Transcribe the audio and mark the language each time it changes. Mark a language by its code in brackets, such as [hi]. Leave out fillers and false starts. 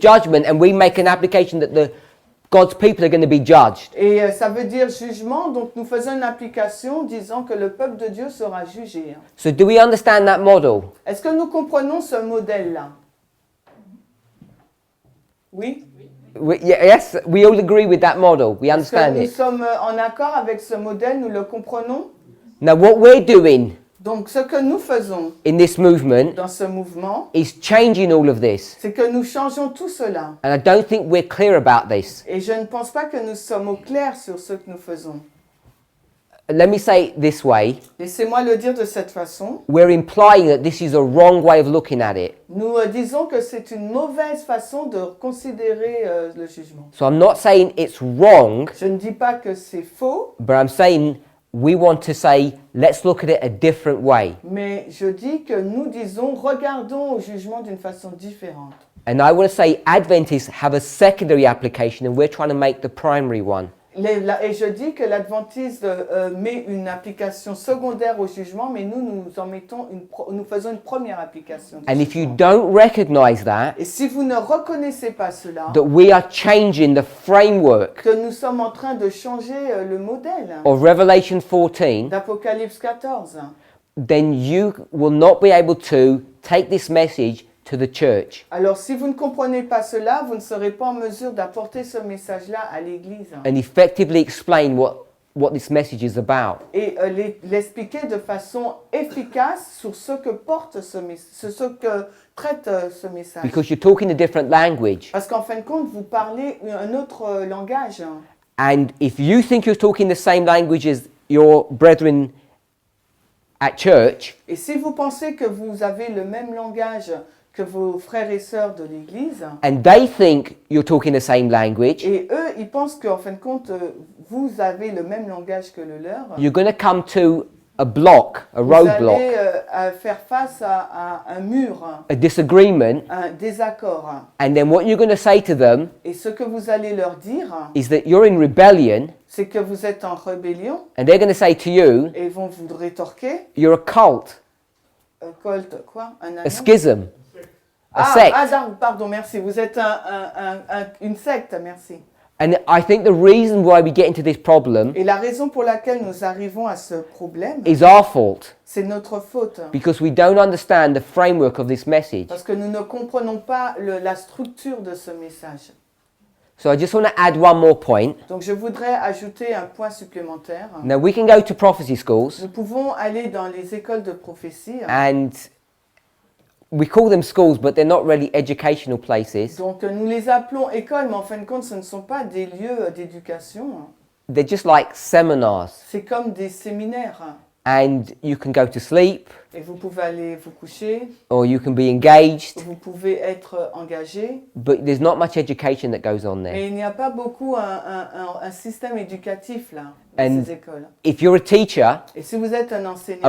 [en] judgment, and we make an application that God's people are going to be judged. [fr] Et ça veut dire jugement, donc nous faisons une application disant que le peuple de Dieu sera jugé. [en] So do we understand that model? [fr] Est-ce que nous comprenons ce modèle-là? Oui? [en] Yes, we all agree with that model. We [fr] Est-ce que [en] understand [fr] nous [en] it. [fr] sommes en accord avec ce modèle, nous le comprenons? [en] Now, what we're doing [fr] Donc ce que nous faisons [en] in this movement [fr] dans ce mouvement, [en] is changing all of this. [fr] c'est que nous changeons tout cela. [en] And I don't think we're clear about this. [fr] Et je ne pense pas que nous sommes au clair sur ce que nous faisons. [en] Let me say it this way. [fr] Laissez-moi le dire de cette façon. [en] We're implying that this is a wrong way of looking at it. [fr] Nous disons que c'est une mauvaise façon de considérer le jugement. [en] So I'm not saying it's wrong, [fr] Je ne dis pas que c'est faux, [en] but I'm saying we want to say, let's look at it a different way. [fr] mais je dis que nous disons, regardons au jugement d'une façon différente. [en] And I want to say Adventists have a secondary application and we're trying to make the primary one. [fr] Et je dis que l'Adventiste met une application secondaire au jugement, mais nous en mettons nous faisons une première application. du [en] And if you [fr] jugement. [en] don't recognize that, [fr] Et si vous ne reconnaissez pas cela, [en] that we are changing the framework [fr] que nous sommes en train de changer le modèle [en] of Revelation 14, [fr] d'Apocalypse 14, [en] then you will not be able to take this message to the church [fr] alors si vous ne comprenez pas cela, vous ne serez pas en mesure d'apporter ce message-là à l'Église [en] and effectively explain what this message is about. [fr] et l'expliquer de façon efficace sur ce que porte ce que traite ce message. [en] Because you're talking a different language. [fr] Parce qu'en fin de compte, vous parlez un autre langage. [en] And if you think you're talking the same language as your brethren at church, [fr] Et si vous pensez que vous avez le même langage que vos frères et sœurs de l'Église, [en] and they think you're talking the same language, [fr] et eux, ils pensent qu'en fin de compte, vous avez le même langage que le leur, [en] you're going to come to a block, a [fr] vous [en] roadblock, [fr] allez faire face à un mur, [en] a disagreement, [fr] un désaccord. [en] and then what you're going to say to them [fr] Et ce que vous allez leur dire, [en] is that you're in rebellion, [fr] c'est que vous êtes en rébellion, [en] and they're going to say to you, [fr] et ils vont vous rétorquer, [en] you're a cult, [fr] Colt, quoi, un [en] a [fr] anneau? [en] schism, a sect. [fr] Pardon, merci, vous êtes une secte, merci. [en] And I think the reason why we get into this problem [fr] Et la raison pour laquelle nous arrivons à ce problème, [en] is our fault, [fr] c'est notre faute. [en] because we don't understand the framework of this message. [fr] Parce que nous ne comprenons pas la structure de ce message. [en] So I just want to add one more point. [fr] Donc je voudrais ajouter un point supplémentaire. [en] Now we can go to prophecy schools, [fr] Nous pouvons aller dans les écoles de prophétie. [en] and we call them schools, but they're not really educational places. [fr] Donc nous les appelons écoles, mais en fin de compte, ce ne sont pas des lieux d'éducation. [en] They're just like seminars, [fr] C'est comme des séminaires. [en] and you can go to sleep, [fr] Et vous pouvez aller vous coucher, [en] or you can be engaged, [fr] vous pouvez être engagé, [en] but there's not much education that goes on there. [fr] mais il n'y a pas beaucoup un système éducatif là, dans [en] And- [fr] ces écoles. [en] If you're a teacher, [fr] Et si vous êtes un enseignant,